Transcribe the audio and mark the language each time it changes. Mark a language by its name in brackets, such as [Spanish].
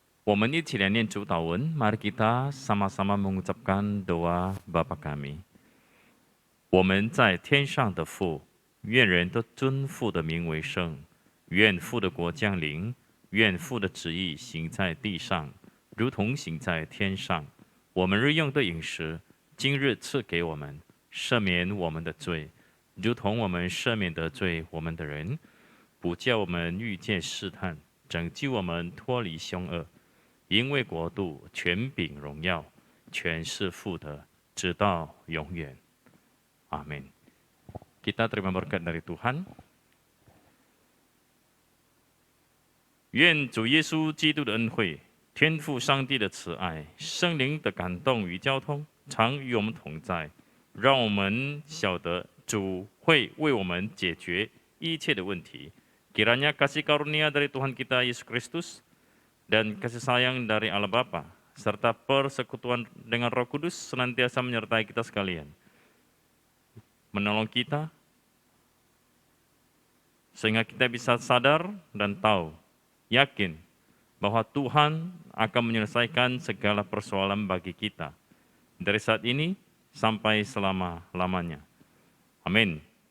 [Indonesian] Kita [Chinese] 一起来念主祷文, [Indonesian] mari kita sama-sama mengucapkan doa Bapa kami. [Chinese] 我们在天上的父，愿人都尊父的名为圣，愿父的国降临，愿父的旨意行在地上，如同行在天上。我们日用的饮食，今日赐给我们，赦免我们的罪，如同我们赦免得罪我们的人，不叫我们遇见试探，拯救我们脱离凶恶。因为国度、权柄、荣耀，全是父的，直到永远。 [Indonesian] Amin. Kita terima berkat dari Tuhan. [Chinese] 愿主耶稣基督的恩惠、天父上帝的慈爱、圣灵的感动与交通，常与我们同在，让我们晓得主会为我们解决一切的问题。 [Indonesian] Kiranya kasih karunia dari Tuhan kita Yesus Kristus dan kasih sayang dari Allah Bapa serta persekutuan dengan Roh Kudus senantiasa menyertai kita sekalian, menolong kita sehingga kita bisa sadar dan tahu, yakin bahwa Tuhan akan menyelesaikan segala persoalan bagi kita dari saat ini sampai selama-lamanya. Amin.